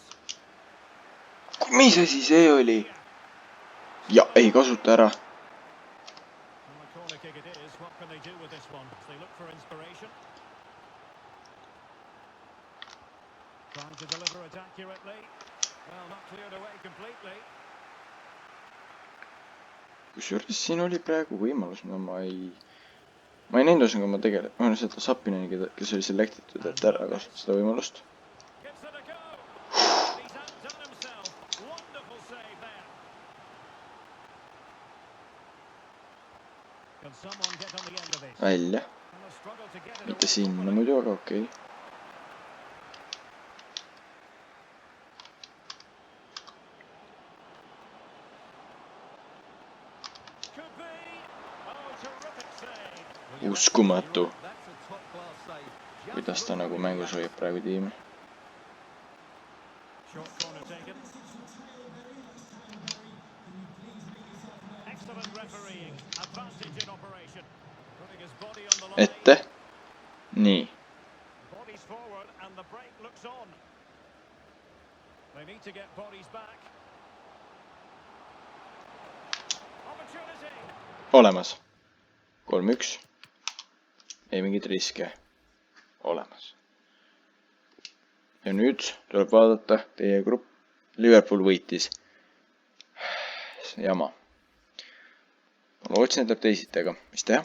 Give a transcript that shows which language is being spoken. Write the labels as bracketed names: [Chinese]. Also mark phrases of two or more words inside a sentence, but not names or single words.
[Estonian] Mis asi see oli? Ja ei kasuta ära. [English] Well, a corner kick it is. What can they do with this one? As they look for inspiration. Trying to deliver it accurately. Well, not cleared away completely. [Estonian] Kusjuures siin oli praegu võimalus, mida ma ei näinud osa, kui ma tegelikult, ma olen seda Sapineni, kes oli selectitud, et ära kasutada seda võimalust. [English] Gives it a go. And he's outdone himself. Wonderful save there. Can someone get on the end of this? [Estonian] Välja. [English] And a struggle to get it [Estonian] Mitte [English] away [Estonian] sinna [English] properly. [Estonian] muidu, aga okei. [English] Could be. Oh, terrific save. [Estonian] Uskumatu, [English] That's a top-class save. [Estonian] kuidas ta nagu mängus hoiab praegu tiimi. [English] Short corner taken. Excellent refereeing. Advantage in operation. Putting his body on the line. [Estonian] Ette. Nii. [English] Bodies forward and the break looks on. They need to get bodies back. Opportunity. [Estonian] Olemas. 3-1. Ei mingit riske. Olemas. Ja nüüd tuleb vaadata teie grupp. Liverpool võitis. Jama. Ma lootsin, et läheb teisiti, aga mis teha?